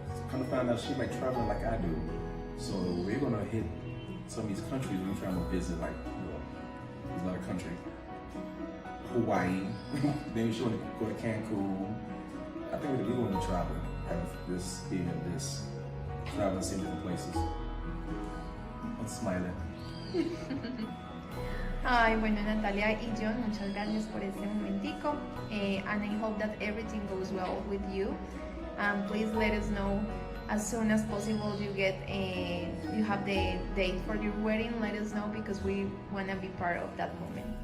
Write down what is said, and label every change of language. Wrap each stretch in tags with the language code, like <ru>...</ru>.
<en>Come to find out she like traveling like I do. So we're gonna hit some of these countries we're trying to visit, like, there's another country. Hawaii. Then she wanna go to Cancun. I think we want to travel. Have this being in this. Traveling, seeing different places. I'm smiling.</en> <es>Ay, bueno, Natalia y John, muchas gracias por este momentico.</es> <en>And I hope that everything goes well with you. Please let us know as soon as possible you have the date for your wedding. Let us know because we want to be part of that moment.</en>